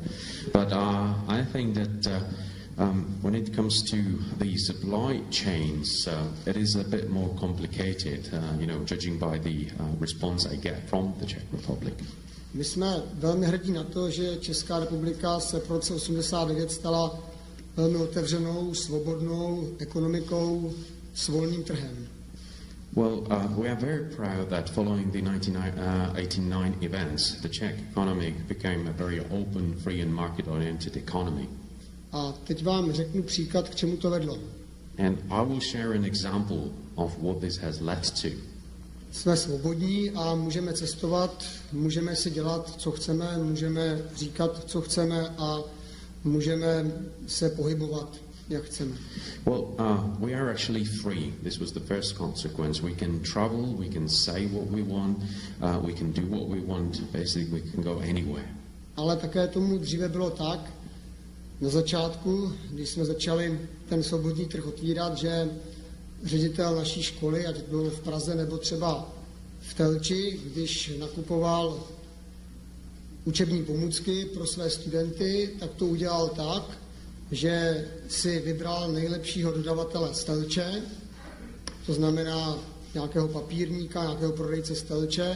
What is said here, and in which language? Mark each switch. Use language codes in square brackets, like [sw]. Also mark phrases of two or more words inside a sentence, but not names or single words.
[en] But I think that when it comes to the supply chains, it is a bit more complicated, you know, judging by the response I get from the Czech Republic. [cs] My jsme velmi hrdí na to, že Česká republika se v roce 89 stala velmi otevřenou, svobodnou ekonomikou s volným trhem. [en] Well, we are very proud that following the 1989 events, the Czech economy became a very open, free and market-oriented economy. [cs] A teď vám řeknu příklad, k čemu to vedlo. [en] And I will share an example of what this has led to. [cs] Jsme svobodní a můžeme cestovat, můžeme si dělat, co chceme, můžeme říkat, co chceme a můžeme se pohybovat, jak chceme. [en] Well, we are actually free. This was the first consequence. We can travel, we can say what we want, we can do what we want, basically we can go anywhere. [cs] Ale také tomu dříve bylo tak, na začátku, když jsme začali ten svobodný trh otvírat, že ředitel naší školy, ať bylo v Praze nebo třeba v Telči, když nakupoval učební pomůcky pro své studenty, tak to udělal tak, že si vybral nejlepšího dodavatele z Telče, to znamená nějakého papírníka, nějakého prodejce z Telče.